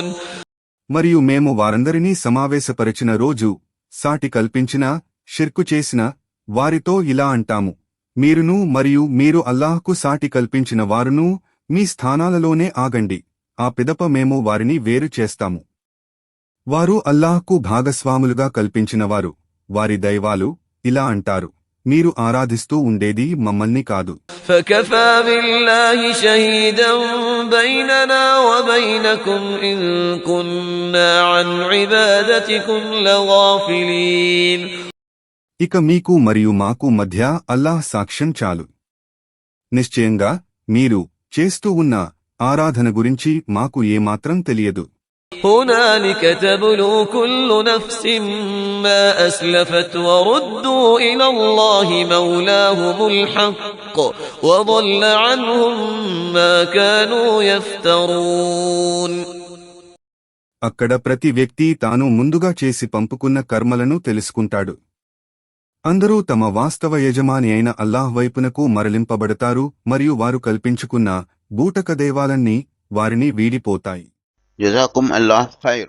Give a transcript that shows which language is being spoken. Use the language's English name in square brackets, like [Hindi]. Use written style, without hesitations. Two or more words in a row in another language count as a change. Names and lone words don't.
[Telugu] మరియు మేము వారందరినీ సమావేశపరిచిన రోజు సాటి కల్పించిన షిర్కు చేసిన వారితో ఇలా అంటాము, మీరును మరియు మీరు అల్లాహ్కు సాటి కల్పించిన వారును మీ స్థానాలలోనే ఆగండి, ఆ పిదప మేము వారిని వేరు చేస్తాము. వారు అల్లాహ్కు భాగస్వాములుగా కల్పించినవారు, వారి దైవాలు. ఇలా అంటారు, మీరు ఆరాధిస్తూ ఉండేది మమ్మల్ని కాదు. [Arabic] فكفى بالله شهيدا بيننا وبينكم إن كنا عن عبادتكم لغافلين. [Telugu] ఇక మీకు మరియు మాకు మధ్య అల్లాహ్ సాక్ష్యం చాలు. నిశ్చయంగా మీరు చేస్తూ ఉన్న ఆరాధన గురించి మాకు ఏమాత్రం తెలియదు. [Arabic] هنالك تبلو كل نفس ما أسلفت وردوا إلى الله مولاهم الحق وضل عنهم ما كانوا يفترون. [Telugu] అక్కడ ప్రతి వ్యక్తి తాను ముందుగా చేసి పంపుకున్న కర్మలను తెలుసుకుంటాడు. అందరూ తమ వాస్తవ యజమాని అయిన అల్లాహ్ వైపునకు మరలింపబడతారు మరియు వారు కల్పించుకున్న బూటక దేవాలన్నీ వారిని వీడిపోతాయి. [Arabic] جزاكم الله خير.